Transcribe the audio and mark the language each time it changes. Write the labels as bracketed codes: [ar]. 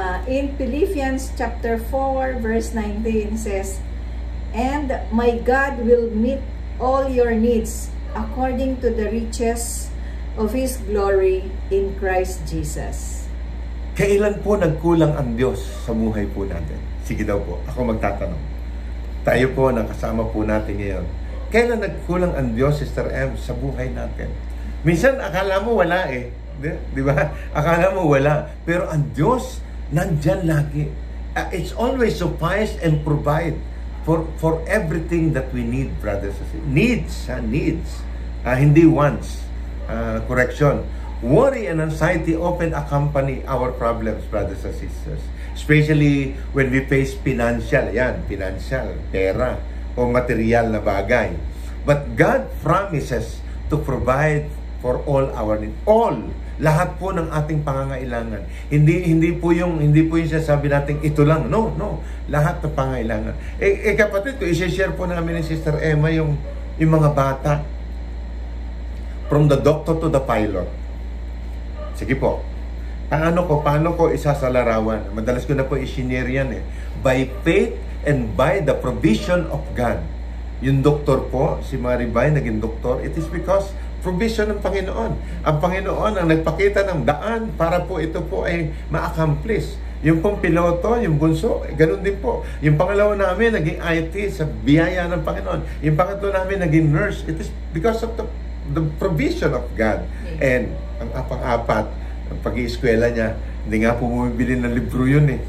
[en] In Philippians chapter 4 verse 19 says, "And my God will meet all your needs according to the riches of His glory in Christ Jesus." [tl] Kailan po nagkulang ang Diyos sa buhay po natin? Sige daw po, ako magtatanong. Tayo po, nakasama po natin ngayon. Kailan nagkulang ang Diyos, Sister M, sa buhay natin? Minsan, akala mo wala Di ba? Akala mo wala. Pero ang Diyos, nandyan lagi. [en] It's always suffice and provide for everything that we need, brothers and sisters. Needs. Hindi wants. Correction. Worry and anxiety often accompany our problems, brothers and sisters. Especially when we face financial, pera, [tl] o material na bagay. [en] But God promises to provide for all our needs. [tl] All, lahat po ng ating pangangailangan. Hindi po yung sabi natin ito lang. No. Lahat ng pangangailangan. Kapatid ko, i-share po namin ni Sister Emma yung mga bata [en] from the doctor to the pilot. [tl] Sige po. Paano ko isasalarawan? Madalas ko na po i-share yan eh. [en] By faith and by the provision of God. [tl] Yung doktor po, si Maribay, naging doktor, [en] it is because provision [tl] ng Panginoon. Ang Panginoon ang nagpakita ng daan para po ito po ay ma-accomplish. Yung pong piloto, yung bunso, ganun din po. Yung pangalawa namin, naging IT sa biyaya ng Panginoon. Yung pangatlo namin, naging nurse. [en] It is because of the provision of God. [tl] And ang pang-apat, ang pag-iiskwela niya, hindi nga po bumibili ng libro yun eh.